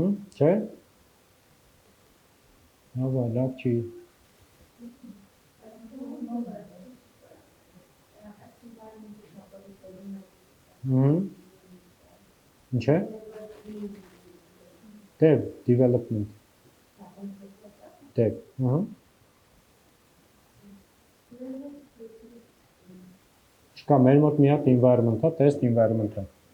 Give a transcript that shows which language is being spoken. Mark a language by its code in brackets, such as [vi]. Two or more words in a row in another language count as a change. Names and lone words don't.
[hy] Չէ։ Նովա լավ չի։ Ինչ է։ [en] Dev, development, dev, [hy] Չկա մեր մոտ մի հատ [en] environment-ա, test environment- [hy] ա։